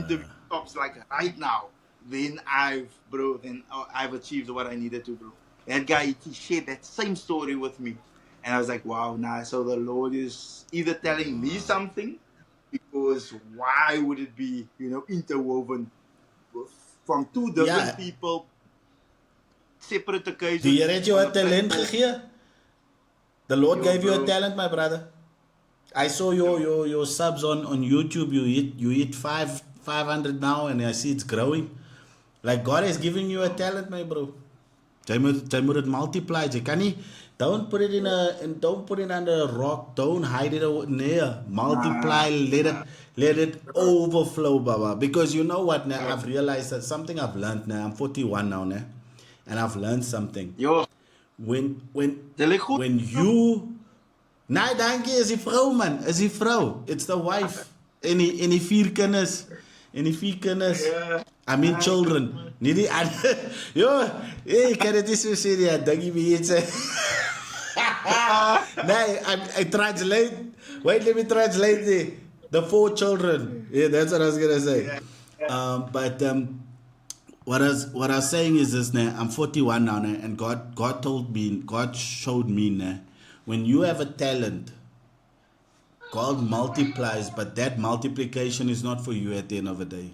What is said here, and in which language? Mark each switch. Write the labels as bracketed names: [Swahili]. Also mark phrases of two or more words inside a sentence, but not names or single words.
[English] interview stops like right now, then I've achieved what I needed to, bro. That guy, he shared that same story with me. And I was like, wow, nah, so the Lord is either telling me something, because why would it be, you know, interwoven from two different [Afrikaans] Ja, [English] people, separate [Afrikaans] die [English] occasions [Afrikaans] Here het jou [English] on [Afrikaans] 'n [English] a talent platform? [Afrikaans] gegee. [English] The Lord Yo, gave you a bro. talent, my brother. I saw Yo, your subs on YouTube. You hit 500 now, and I see it's growing. Like God is giving you a yo. talent, my bro. [Afrikaans] Jy moet dit multiply. Jy kan nie [English] don't put it in a and don't put it under a rock. Don't hide it near. Nah, Multiply. nah. Let it overflow, Baba. Because you know what? Now Yo, I've realized that something I've learned. Now I'm 41 now, now, and I've learned something. yo. When when [Afrikaans] Dit lyk goed. [English] when you [Afrikaans] nee, dankie, is die vrou man, is die vrou. [English] It's the wife. [Afrikaans] En die vier kinders. En die vier kinders. Ja. [English] I mean Ah, children. [Afrikaans] goed, man. Nie die ander. [English] Yo, hey, [Afrikaans] kan dit nie so sê nie. Dankie vir iets. Nee, [English] I translate. Wait, let me translate the four children. Yeah, that's what I was gonna say. Yeah. But what I was saying is this now. I'm 41 now, now, and God showed me now, when you have a talent, God multiplies, but that multiplication is not for you at the end of the day.